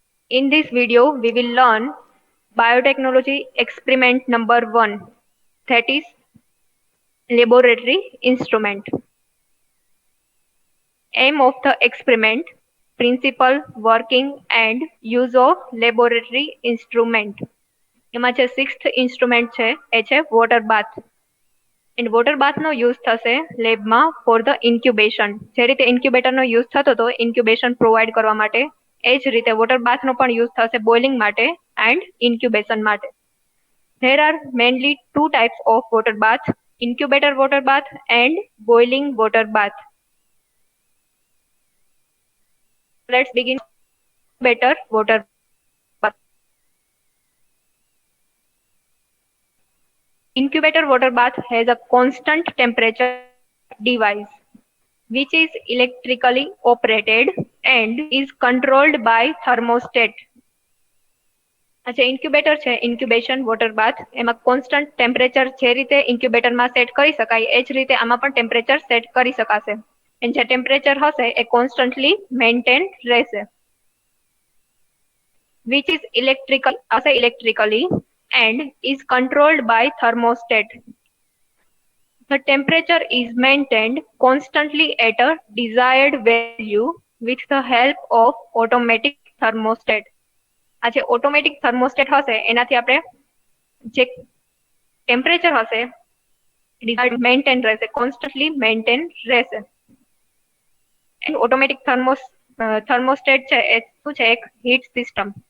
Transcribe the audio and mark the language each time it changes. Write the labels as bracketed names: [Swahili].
[English] In this video, we will learn biotechnology experiment number 1, that is laboratory instrument. Aim of the experiment, principle, working and use of laboratory instrument. [Gujarati] એમાં જે sixth instrument છે એ છે water bath. And water બાથનો use થશે લેબમાં [English] For the incubation. [Gujarati] જે રીતે ઇન્ક્યુબેટરનો use થતો હતો ઇન્ક્યુબેશન પ્રોવાઈડ કરવા માટે, એ જ રીતે વોટર બાથનો પણ યુઝ થશે બોઇલિંગ માટે એન્ડ ઇન્ક્યુબેશન માટે. [English] There are mainly two types of water bath, incubator water bath and boiling water bath. Let's begin. Incubator water bath. Incubator water bath has a constant temperature device which is electrically operated and is controlled by thermostat. [Gujarati] अच्छा incubator છે incubation water બાથ, એમાં constant temperature જે રીતે ઇન્ક્યુબેટરમાં set કરી શકાય એ જ રીતે આમાં પણ ટેમ્પરેચર સેટ કરી શકાશે. અને જે ટેમ્પરેચર હશે એ કોન્સ્ટન્ટલી મેન્ટેન રહેશે. [English] which is electrically and is controlled by thermostat. The temperature is maintained constantly at a desired value with the help of automatic thermostat. [Gujarati] આ જે ઓટોમેટિક થર્મોસ્ટેટ હશે એનાથી આપણે જે ટેમ્પરેચર હશે મેન્ટેન રહેશે, કોન્સ્ટન્ટલી મેન્ટેન રહેશે. એન્ડ ઓટોમેટિક થર્મોસ્ટેટ છે એ શું છે? એક હીટ સિસ્ટમ.